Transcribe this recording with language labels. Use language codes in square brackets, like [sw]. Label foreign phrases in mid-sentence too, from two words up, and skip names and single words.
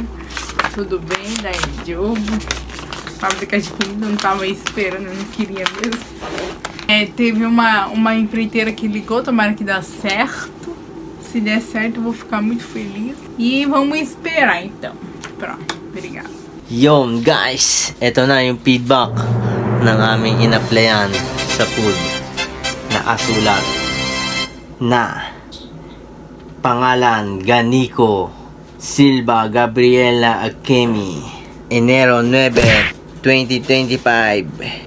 [pt] Tudo bem, daí jogo. Fábrica de comida, não tava esperando, eu não queria mesmo. Teve uma empreiteira que ligou, tomara que dá certo. Se der certo eu vou ficar muito feliz. E vamos esperar então. Pronto. Obrigada. [tl] Yun guys, eto na yung feedback ng aming in-applyan sa food. Nakasulat na pangalan Ganiko Silva Gabriela Akemi, Enero 9, 2025.